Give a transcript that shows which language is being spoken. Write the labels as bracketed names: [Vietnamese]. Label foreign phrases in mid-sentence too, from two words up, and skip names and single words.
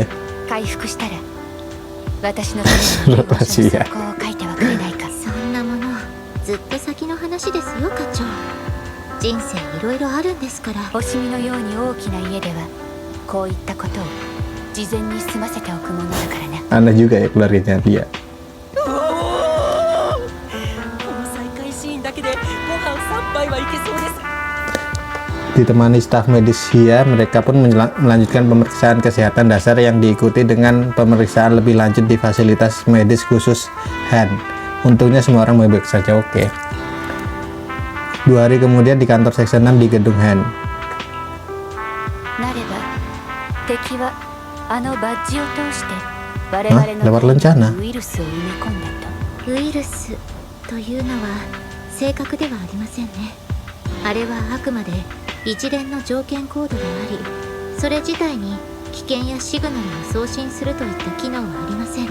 [Japanese] 回復したら私のために原書の速攻を書いてはくれないか。そんなものずっと先の話ですよ課長。人生いろいろあるんですから。星見のように大きな家ではこういったことを事前に済ませておくものだからな。 [Indonesian] Aneh juga ya keluarganya dia. [Japanese] この再会シーンだけでご飯3杯はいけそうです。 [Indonesian] Ditemani staf medis Hia, mereka pun melanjutkan pemeriksaan kesehatan dasar yang diikuti dengan pemeriksaan lebih lanjut di fasilitas medis khusus Han. Untungnya semua orang baik-baik saja. Oke. 2 hari kemudian di kantor Section 6 di gedung Han. [Japanese] なれば敵はあのバッジを通して我々 [Indonesian] lewat [Japanese] の [Indonesian] lencana. [Japanese] ウイルスを埋め込んだと。ウイルスというのは正確ではありませんね。あれはあくまで一連の条件コードであり、それ自体に危険やシグナルを送信するといった機能はありません。